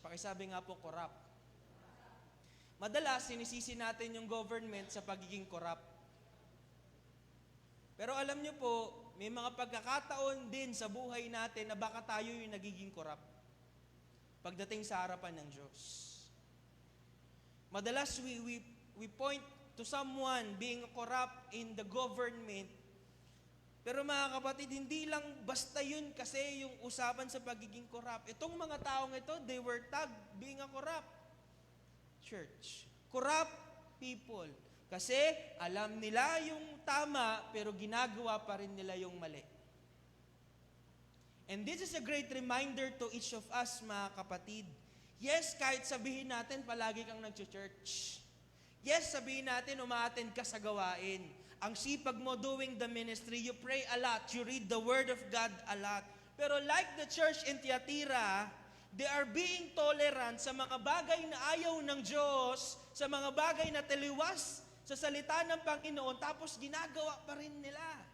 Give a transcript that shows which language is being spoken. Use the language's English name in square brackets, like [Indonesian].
[Filipino] Pakisabi nga po, corrupt. Madalas, sinisisi natin yung government sa pagiging corrupt. Pero alam nyo po, may mga pagkakataon din sa buhay natin na baka tayo yung nagiging corrupt pagdating sa harapan ng Diyos. [English] Madalas, we point to someone being corrupt in the government. [Filipino] Pero mga kapatid, hindi lang basta yun kasi yung usapan sa pagiging corrupt. Itong mga taong ito, [English] they were tagged being a corrupt church. Corrupt people. [Filipino] Kasi alam nila yung tama, pero ginagawa pa rin nila yung mali. [English] And this is a great reminder to each of us, [Filipino] mga kapatid. Yes, kahit sabihin natin, palagi kang nag-church. Yes, sabihin natin, umaattend ka sa gawain. Ang sipag mo [English] doing the ministry, you pray a lot, you read the Word of God a lot. [Filipino] Pero [English] like the church in Thyatira, they are being tolerant [Filipino] sa mga bagay na ayaw ng Diyos, sa mga bagay na taliwas sa salita ng Panginoon, tapos ginagawa pa rin nila.